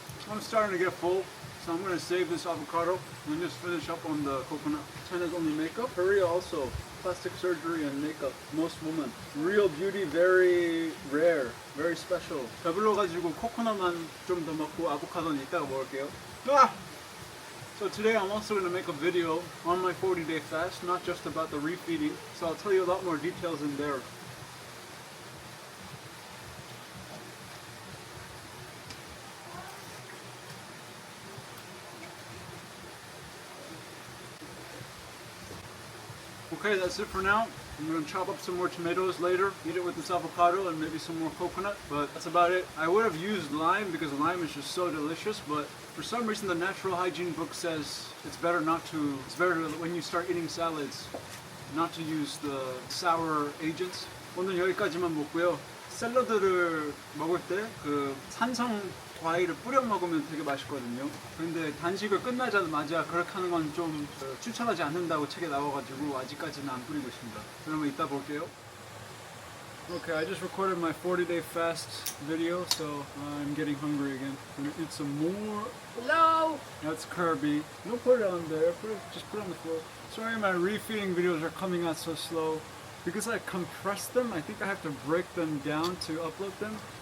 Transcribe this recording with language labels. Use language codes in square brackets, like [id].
[en] I'm starting to get full, so I'm going to save this avocado and just finish up on the coconut. China's only makeup. Korea also. Plastic surgery and makeup. Most women. Real beauty, very rare. Very special. [ko] 배불러가지고 코코넛만 좀 더 먹고 아보카도는 이따가 먹을게요. [en] So today I'm also going to make a video on my 40-day fast, not just about the refeeding. So I'll tell you a lot more details in there. Okay, that's it for now. I'm going to chop up some more tomatoes later, eat it with this avocado and maybe some more coconut, but that's about it. I would have used lime because lime is just so delicious, but for some reason the natural hygiene book says it's better when you start eating salads, not to use the sour agents. [ko] 오늘 여기까지만 먹고요. 샐러드를 먹을 때 그 산성 과일을 뿌려 먹으면 되게 맛있거든요. 근데 단식을 끝나자마자 그렇게 하는 건 좀 추천하지 않는다고 책에 나와가지고 아직까지는 안 뿌리고 있습니다. 그러면 이따 볼게요. [en] Okay, I just recorded my 40-day fast video, so I'm getting hungry again. I'm gonna eat some more. No! That's Kirby. Don't put it on there, just put it on the floor. Sorry my refeeding videos are coming out so slow. Because I compressed them, I think I have to break them down to upload them.